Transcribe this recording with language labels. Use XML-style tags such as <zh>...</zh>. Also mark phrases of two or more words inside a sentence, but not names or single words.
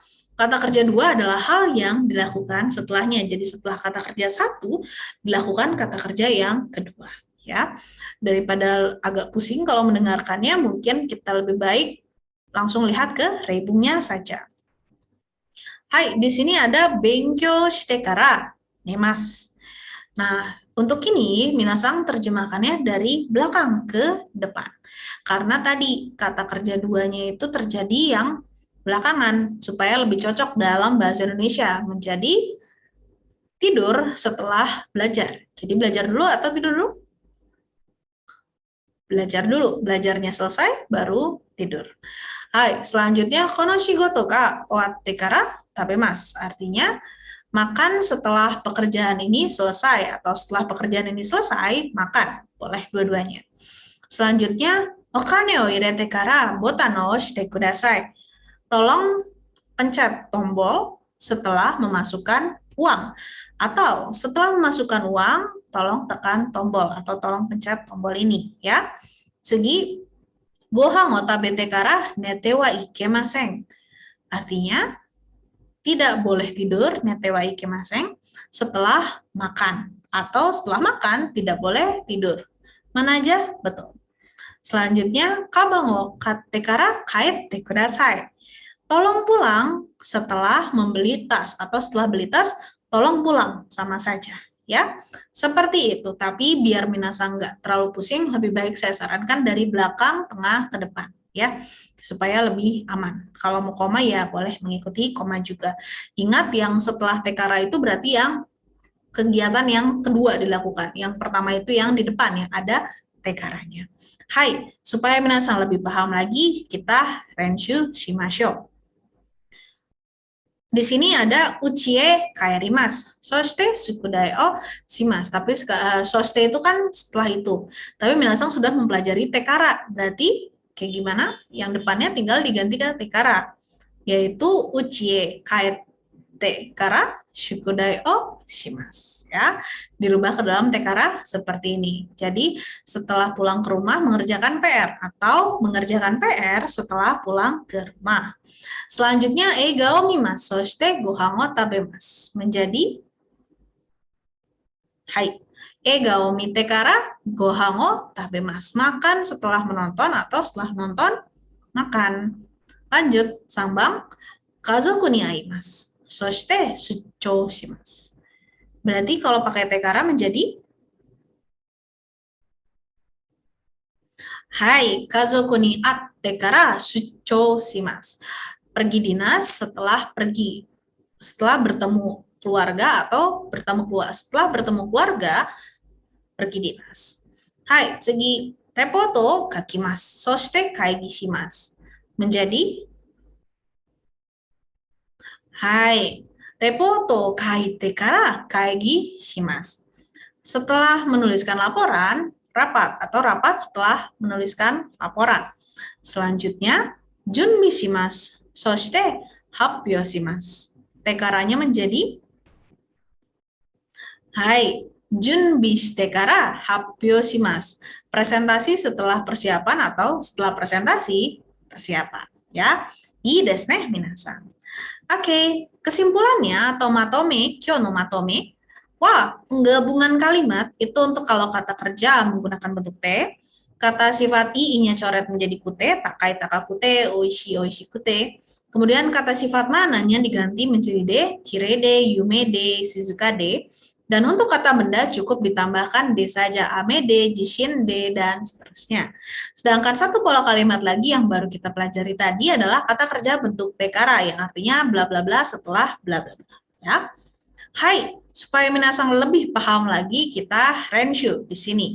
<id>Kata kerja dua adalah hal yang dilakukan setelahnya. Jadi setelah kata kerja satu, dilakukan kata kerja yang kedua. Ya. Daripada agak pusing kalau mendengarkannya, mungkin kita lebih baik langsung lihat ke reibungnya saja. Hai, di sini ada</id> <ja>勉強してから寝ます.</ja> <id>Nah, untuk ini, minasang terjemahkannya dari belakang ke depan. Karena tadi kata kerja duanya itu terjadi yang belakangan, supaya lebih cocok dalam bahasa Indonesia. Menjadi tidur setelah belajar. Jadi belajar dulu atau tidur dulu? Belajar dulu. Belajarnya selesai, baru tidur. Hai, selanjutnya,</id> <ja>この仕事が終わってから食べます.</ja> <id>Artinya, makan setelah pekerjaan ini selesai, atau setelah pekerjaan ini selesai, makan. Boleh dua-duanya. Selanjutnya,</id> <ja>お金を入れてからボタンをしてください.</ja> <id>Tolong pencet tombol setelah memasukkan uang. Atau setelah memasukkan uang, tolong tekan tombol, atau tolong pencet tombol ini. Ya. Segi,</id> <ja>ご飯を食べてから寝てはいけません.</ja> <id>Artinya, tidak boleh tidur,</id> <ja>寝てはいけません,</ja> <id>setelah makan. Atau setelah makan, tidak boleh tidur. Mana aja? Betul. Selanjutnya,</id> <ja>かばんを買ってから帰ってください.</ja> <id>Tolong pulang setelah membeli tas. Atau setelah beli tas, tolong pulang. Sama saja. Ya, seperti itu. Tapi biar minasang nggak terlalu pusing, lebih baik saya sarankan dari belakang, tengah, ke depan. Ya, supaya lebih aman. Kalau mau koma ya boleh mengikuti koma juga. Ingat yang setelah tekara itu berarti yang kegiatan yang kedua dilakukan. Yang pertama itu yang di depan yang ada tekaranya. Hai, supaya minasang lebih paham lagi, kita</id> <ja>練習しましょう.</ja> <id>Di sini ada</id> <ja>家へ帰ります. そして宿題をします.</ja> <id>Tapi soshite itu kan setelah itu. Tapi minasang sudah mempelajari tekara. Berarti kayak gimana? Yang depannya tinggal diganti ke tekara, yaitu</id> <ja>家へ帰ってから宿題をします.</ja> <id>Ya, dirubah ke dalam tekara seperti ini. Jadi setelah pulang ke rumah mengerjakan PR, atau mengerjakan PR setelah pulang ke rumah.</id> <ja>Selanjutnya 映画を見ますそして御飯を食べます. Menjadi hai. 映画を見てから御飯を食べます.</ja> <id>Makan setelah menonton, atau setelah nonton makan.</id> <ja>Lanjut, 三番家族に会います. そして出張します.</ja> <id>Berarti kalau pakai tekara menjadi hai,</id> <ja>家族に会ってから出張します.</ja> <id>Pergi dinas setelah pergi. Setelah bertemu keluarga, atau setelah bertemu keluarga, pergi dinas. Hai,</id> <ja>次、レポート書きます. そして会議します. Menjadi, はい、レポート書いてから会議します.</ja> <id>Setelah menuliskan laporan, rapat atau rapat setelah menuliskan laporan. Selanjutnya,</id> <ja>準備します. そして発表します.</ja> <id>Tekaranya menjadi, hai,</id> <ja>準備してから発表します.</ja> <id>Presentasi setelah persiapan atau setelah presentasi, persiapan. Ya,</id> <ja>いいですね、皆さん.</ja> <id>Oke, kesimpulannya atau matome,</id> <ja>今日のまとめ.</ja> <id>Wah, penggabungan kalimat itu untuk kalau kata kerja menggunakan bentuk te, kata sifat i-nya coret menjadi kute,</id> <ja>高い高くて、おいしいおいしくて.</ja> <id>Kemudian kata sifat mananya diganti menjadi de,</id> <ja>きれいで、有名で、静かで.</ja> <id>Dan untuk kata benda cukup ditambahkan de saja,</id> <ja>雨で、地震で,</ja> <id>dan seterusnya. Sedangkan satu pola kalimat lagi yang baru kita pelajari tadi adalah kata kerja bentuk tekara yang artinya bla bla bla setelah bla bla bla. Ya. Hai, supaya minasang lebih paham lagi kita renshu di sini.</id>